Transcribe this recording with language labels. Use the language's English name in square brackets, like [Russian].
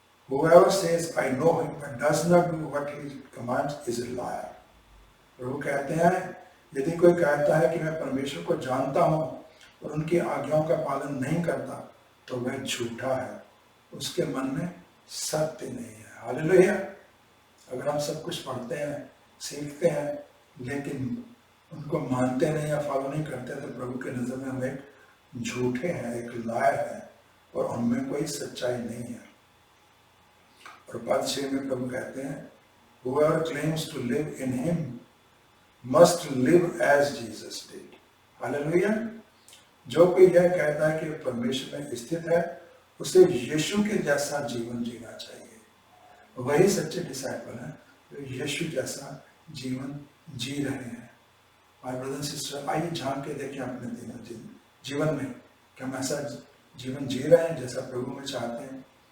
[English] Whoever says I know him but does not do what he commands is a liar। [Hindi] प्रभु कहते हैं यदि कोई कहता है कि मैं परमेश्वर को जानता हूं और उनकी आज्ञाओं का पालन नहीं करता तो वह झूठा है, उसके मन में सत्य नहीं है। हालेलुया। अगर हम सब कुछ पढ़ते हैं, सीखते हैं, लेकिन उनको मानते नहीं या फॉलो नहीं करते तो प्रभु के नजर में हम एक झूठे हैं, एक लायर हैं और उनमें कोई सच्चाई नहीं है। और पद 6 में प्रभु कहते हैं [English] whoever claims to live in him must live as Jesus did। [Hindi] Hallelujah. जो कोई यह कहता है कि परमेश्वर में स्थित है उसे यीशु के जैसा जीवन जीना चाहिए। वही सच्चे डिसाइपल हैं जो यीशु जैसा जीवन जी रहे हैं। [English] my brother sister, [Hindi] आइए झांक के देखें अपने जीवन में कि हम ऐसा जीवन जी रहे हैं जैसा प्रभु में चाहते हैं।